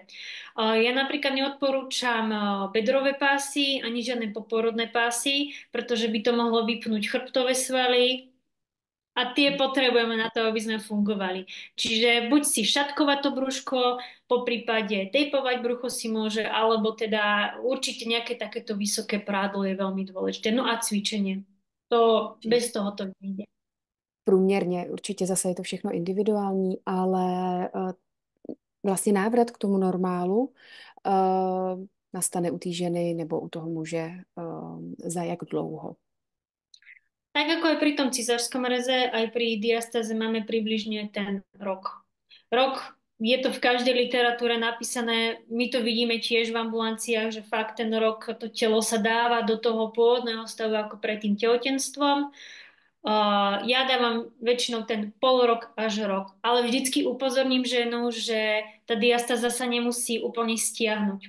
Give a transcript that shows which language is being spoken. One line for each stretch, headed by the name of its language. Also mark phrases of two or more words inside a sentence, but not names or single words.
Slovak: Ja napríklad neodporúčam bedrové pásy ani žiadne poporodné pásy, pretože by to mohlo vypnúť chrbtové svaly a tie potrebujeme na to, aby sme fungovali. Čiže buď si šatkovať to brúško, po prípade tejpovať brucho si môže, alebo teda určite nejaké takéto vysoké prádlo je veľmi dôležité. No a cvičenie. To bez toho to nejde.
Czech: Průměrně určitě zase je to všechno individuální, ale vlastně návrat k tomu normálu nastane u té ženy nebo u toho muže za jak dlouho.
Slovak: Tak ako aj pri tom cisárskom reze, aj pri diastáze máme približne ten rok. Rok je to v každej literatúre napísané, my to vidíme tiež v ambulanciách, že fakt ten rok to telo sa dáva do toho pôvodného stavu ako pred tým tehotenstvom. Ja dávam väčšinou ten pol rok až rok, ale vždycky upozorním ženu, že tá diastáza sa nemusí úplne stiahnuť.